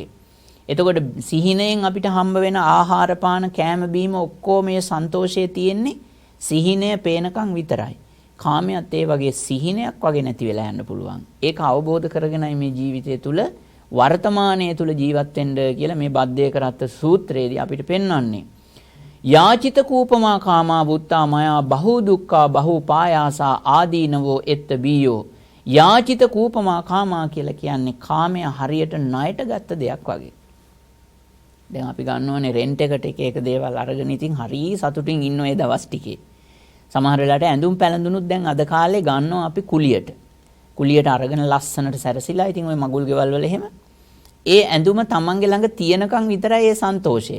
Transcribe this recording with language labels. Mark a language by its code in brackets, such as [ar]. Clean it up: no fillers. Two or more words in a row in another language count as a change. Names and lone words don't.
[si] එතකොට සිහිනෙන් අපිට හම්බ වෙන ආහාර පාන කෑම බීම ඔක්කොම මේ සන්තෝෂයේ තියෙන්නේ සිහිනය පේනකම් විතරයි. කාමයට ඒ වගේ සිහිනයක් වගේ නැති වෙලා යන්න පුළුවන්. ඒක අවබෝධ කරගෙනයි මේ ජීවිතය තුළ වර්තමානයේ තුළ ජීවත් වෙන්න කියලා මේ බද්දේ කරත්ත සූත්‍රයේදී අපිට පෙන්වන්නේ. [pi] යාචිත කූපමා කාමා වුත්තා මයා බහු දුක්ඛා බහු පායාසා ආදීනවෝ එත්ත බීයෝ. යාචිත කූපමා කාමා [si] කියලා කියන්නේ කාමය හරියට ණයට ගත්ත දෙයක් වගේ. දැන් අපි ගන්නවනේ රෙන්ට් එකට එක දේවල් අරගෙන ඉතින් හරි සතුටින් ඉන්න ඒ දවස් ටිකේ. සමහර වෙලාවට ඇඳුම් පැළඳුනුත් දැන් අද කාලේ ගන්නවා අපි කුලියට. කුලියට අරගෙන ලස්සනට සැරසිලා ඉතින් ওই මගුල් ගෙවල් වල එහෙම ඒ ඇඳුම තමන්ගේ ළඟ තියෙනකන් විතරයි ඒ සන්තෝෂය.